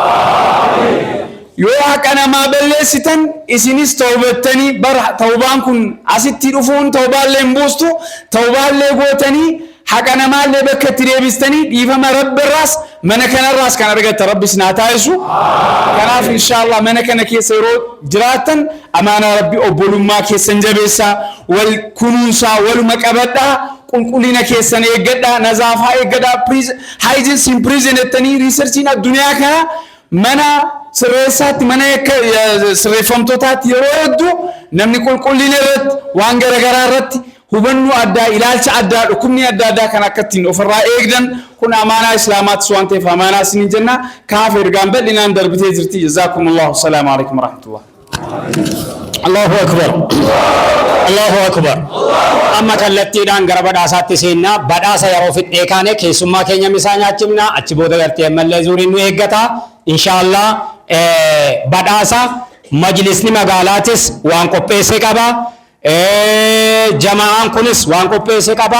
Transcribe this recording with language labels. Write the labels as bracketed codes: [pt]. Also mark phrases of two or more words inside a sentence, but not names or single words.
[om] Yoo haqa namaa balleessitan isinis tawbattanii bara tawbaan kun asitti dhufuun tawbaallee hin buustu tawbaallee gootanii haqa namaallee bakka itti deebistanii dhiifama rabbiirraas mana kanarraas kan argatta rabbi isin haa taasisu. Kanaaf inshaallah mana kana keessa yeroo jiraattan amaana rabbi obbolummaa keessan jabeessaa wal kunuunsaa waluma qabadhaa qulqullina keessan eeggadhaa nazaafaa eeggadhaa [en] hygiene in prison [om] ettanii riisarchiin addunyaa kana mana sirreessaatti mana sirreeffamtootaatti yeroo hedduu namni qulqullina irratti waan garagaraa irratti hubannoo addaa ilaalcha addaa dhukkubni adda addaa kan akkattiin ofirraa eegdan kun amaanaa islaamaattis waan ta'eef amaanaa isiniin jenna. Kaaf ergaan bal'inaan darbitee jirti. [ar] جزاكم الله. السلام عليكم ورحمة الله. الله أكبر. الله أكبر. [om] Amma kallattiidhaan gara badhaasaatti seennaa badhaasa yeroo fixee kaane keessummaa keenya misaa nyaachifnaa achi booda gartee ammallee zuuriin nu eeggata. Inshaallah badhaasa majlisni magaalaatis waan qopheesse qaba. Jamaan kunis waan qopheesse qaba.